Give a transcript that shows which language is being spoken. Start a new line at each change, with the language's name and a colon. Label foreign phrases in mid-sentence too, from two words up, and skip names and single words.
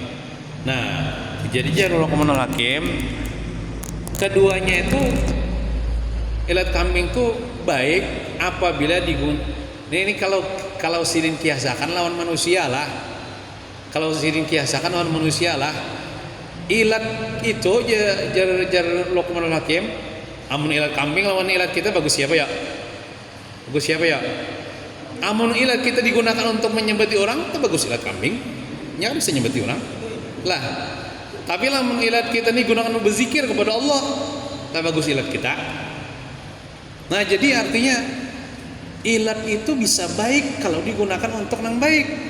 Banjar: Nah jadi jar Luqmanul Hakim keduanya itu ilat kambing itu baik apabila ini kalau sirin kiasakan lawan manusia lah. Kalau sirin kiasakan lawan manusia lah. Ilat itu jar Luqmanul Hakim. Amun ilat kambing lawan ilat kita bagus siapa ya? Amun ilat kita digunakan untuk menyembelih orang, itu bagus ilat kambing. Nya bisa nyembelih orang. Lah. Tapi lamun ilat kita ini gunakan untuk berzikir kepada Allah, tak bagus ilat kita.
Indonesian: Nah, jadi artinya ilat itu bisa baik kalau digunakan untuk yang baik.